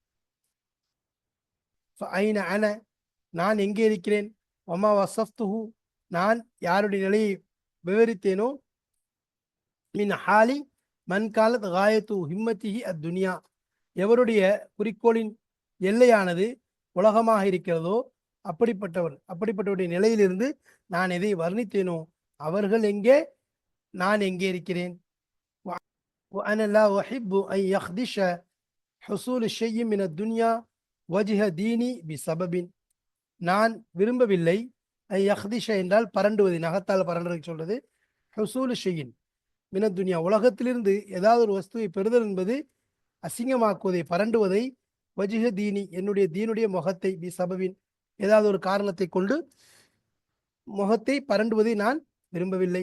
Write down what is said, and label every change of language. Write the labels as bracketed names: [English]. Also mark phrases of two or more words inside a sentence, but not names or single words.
[Arabic] أين أنا, [Tamil] நான் எங்கே இருக்கிறேன், [Arabic] مما وصفته, [Tamil] நான் யாருடைய நிலையை விவரித்தேனோ, [Arabic] من حال من كانت غاية همته الدنيا, [Tamil] எவருடைய குறிக்கோளின் எல்லையானது உலகமாக இருக்கிறதோ அப்படிப்பட்டவருடைய நிலையிலிருந்து நான் எதை வர்ணித்தேனோ அவர்கள் எங்கே, நான் எங்கே இருக்கிறேன். [Arabic] وأنا لا أحب أن يخدش حصول شيء من الدنيا وجه ديني بسبب, [Tamil] நான் விரும்பவில்லை, யஹ்திஷ என்றால் பரண்டுவது, நகத்தால் பரண்டுறது சொல்றது. [Arabic] حصول شيء من الدنيا, [Tamil] உலகத்திலிருந்து ஏதாவது ஒரு வஸ்துவை பெறுதல் என்பது அசிங்கமாக்குவதை, பரண்டுவதை, [Arabic] وجه ديني, [Tamil] என்னுடைய தீனுடைய முகத்தை, [Arabic] بسبب, [Tamil] ஏதாவது ஒரு காரணத்தை கொண்டு முகத்தை பரண்டுவதை நான் விரும்பவில்லை.